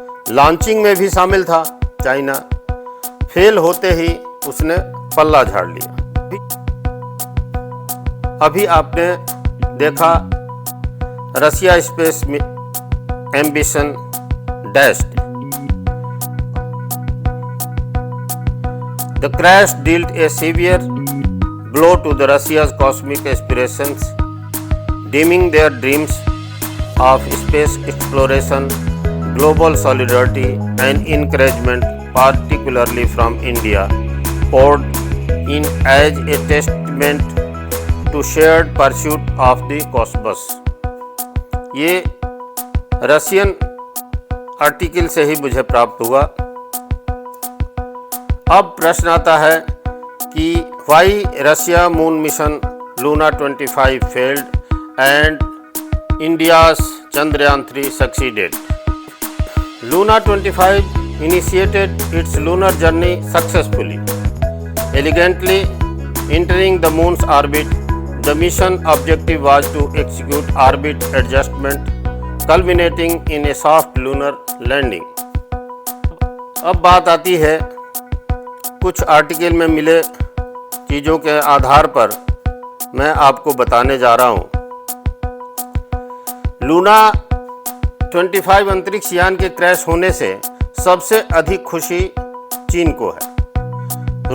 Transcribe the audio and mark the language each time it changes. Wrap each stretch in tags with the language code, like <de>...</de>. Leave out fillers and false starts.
<hi>Launching में भी शामिल था चाइना, फेल होते ही उसने पल्ला झाड़ लिया। अभी आपने देखा Russia</hi> <en>Space ambition dashed. The crash dealt a severe blow to the Russia's cosmic aspirations, dimming their dreams of space exploration, global solidarity and encouragement, particularly from India, poured in as a testament to shared pursuit of the cosmos.</en> <hi>ये Russian article से ही मुझे प्राप्त हुआ। अब प्रश्न आता है कि</hi> <en>Why Russia moon mission Luna 25 failed and India's Chandrayaan 3 succeeded. Luna 25 initiated its lunar journey successfully, elegantly entering the moon's orbit. The mission objective was to execute orbit adjustment, culminating in a soft lunar landing.</en> <hi>अब बात आती है कुछ article में मिले चीज़ों के आधार पर मैं आपको बताने जा रहा हूँ। लूना 25 अंतरिक्ष यान के क्रैश होने से सबसे अधिक खुशी चीन को है।</hi>